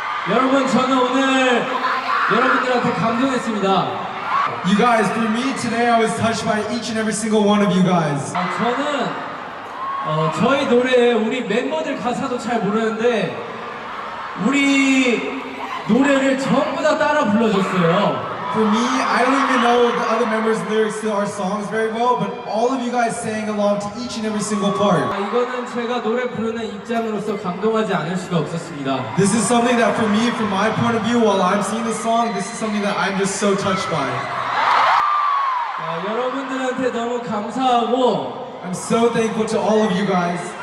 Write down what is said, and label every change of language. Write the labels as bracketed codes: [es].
[ko] 여러분, 저는 오늘 여러분들한테 감동했습니다. [en] You guys, for me today, I was touched by each and every single one of you guys. [ko] 저는 저희 노래 우리 멤버들 가사도 잘 모르는데 우리 노래를 전부 다 따라 불러줬어요. [en] For me, I don't even know the other members' lyrics to our songs very well, but all of you guys sang along to each and every single part. [ko] 이거는 제가 노래 부르는 입장으로서 감동하지 않을 수가 없었습니다. [en] This is something that for me, from my point of view, while I'm singing the song, this is something that I'm just so touched by. [ko] 여러분들한테 너무 감사하고 [en] I'm so thankful to all of you guys.